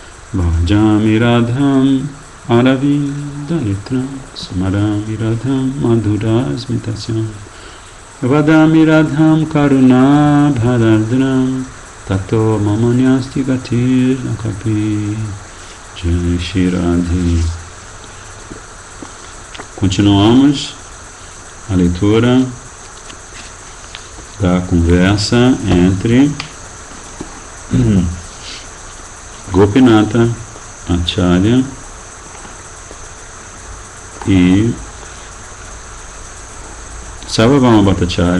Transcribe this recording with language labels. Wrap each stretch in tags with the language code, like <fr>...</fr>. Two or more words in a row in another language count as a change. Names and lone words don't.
<sa>भजामि राधाम् अरविन्दनेत्रम् स्मरामि राधाम् मधुरस्मितास्यम् वदामि राधाम् करुणा भराद्रम् ततो ममान्यास्ति गतिर् नकापि.</sa> <hi>जय श्री राधे.</hi> <pt>Continuamos a leitura da conversa entre Gopinatha Acharya e Sarvabhauma Bhattacharya.</pt>